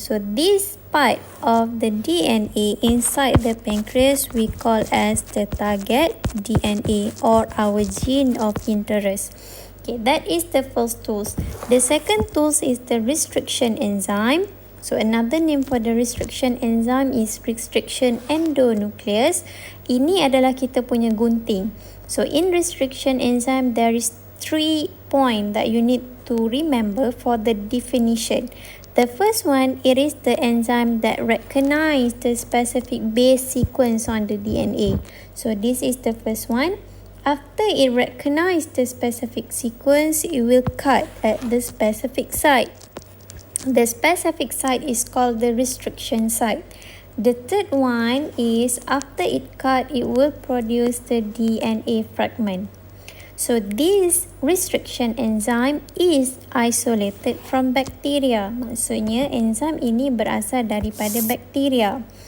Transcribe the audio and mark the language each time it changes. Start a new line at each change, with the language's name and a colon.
English: So, this part of the DNA inside the pancreas we call as the target DNA or our gene of interest. Okay, that is the first tools. The second tools is the restriction enzyme. So another name for the restriction enzyme is restriction endonuclease.
Malay: Ini adalah kita punya gunting.
English: So in restriction enzyme, there is 3 points that you need to remember for the definition. The first one, it is the enzyme that recognize the specific base sequence on the DNA. So this is the first one. After it recognize the specific sequence, it will cut at the specific site. The specific site is called the restriction site. The third one is after it cut, it will produce the DNA fragment. So this restriction enzyme is isolated from bacteria.
Malay: Maksudnya enzim ini berasal daripada bakteria.